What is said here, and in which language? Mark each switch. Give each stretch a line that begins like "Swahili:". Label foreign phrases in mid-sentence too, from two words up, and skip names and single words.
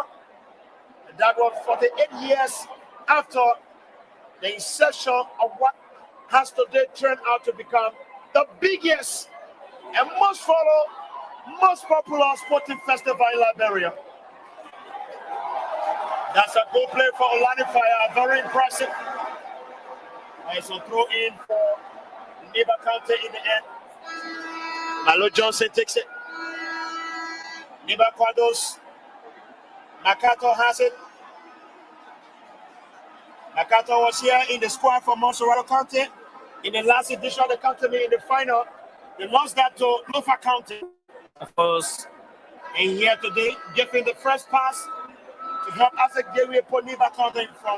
English: And that was 48 years after the inception of what has today turned out to become the biggest and most followed, most popular sporting festival in Liberia. That's a good play for Olani Fire, very impressive. It's a throw in for Nimba County in the end. Malo Johnson takes it. Nimba Quados. Makato has it. Makato was here in the squad for Monserrato County in the last edition of the county in the final. They lost that to Lufa County. Of course. And here today, giving the first pass to help Azek Dewi put Nimba County in front.